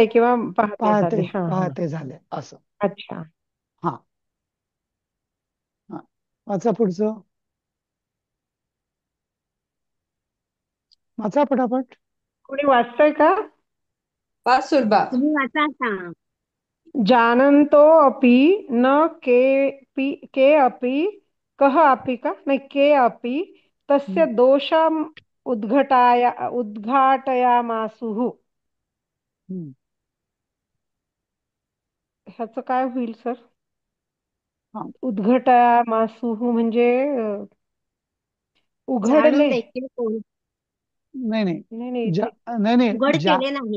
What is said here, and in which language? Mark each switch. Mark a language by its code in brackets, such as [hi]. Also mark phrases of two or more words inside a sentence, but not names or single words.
[mr] झाले किंवा पाहते झाले. पाहते हा हा. पाहते झाले असं. अच्छा. हा हा वाचा पुढचं. वाचा पटापट. कोणी वाचतंय का? वाच सुलभा. तुम्ही वाचा आता. [sa] जानन्तो अपि न के अपि कः अपि का नाही के अपि तस्य दोषम उद्घाटयामासुः. हम्म. [mr] ह्याचं काय होईल सर? हा उद्घाटयामासुः म्हणजे जाणून उघडले. देखील कोण नाही नाही नाही नाही इथे. नाही नाही उघड केले नाही.